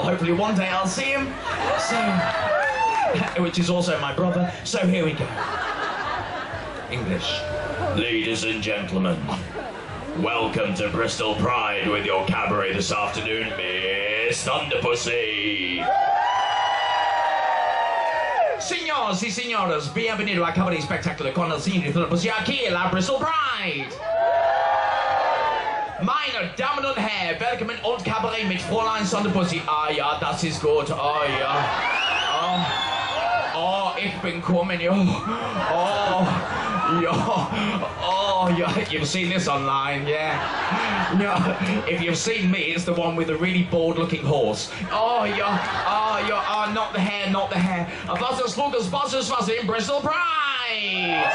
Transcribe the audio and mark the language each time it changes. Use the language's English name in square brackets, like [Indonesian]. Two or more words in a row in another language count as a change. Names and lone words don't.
[English] Hopefully one day I'll see him. So, which is also my brother. So here we go. English. Ladies and gentlemen, welcome to Bristol Pride with your cabaret this afternoon, Miss Thunderpussy. [Spanish] Signors y señoras, bienvenido a Cabaret Spectacular con el señor Thunderpussy aquí en la Bristol Pride. [German] Meine Damen und Herren, willkommen und Cabaret mit Fräulein Thunderpussy. Ah ja, das ist gut, ah ja. Oh, ich bin coming, yo. [English] You've seen this online, yeah. If you've seen me, it's the one with the really bored-looking horse. Not the hair, not the hair. Was was in Bristol Pride.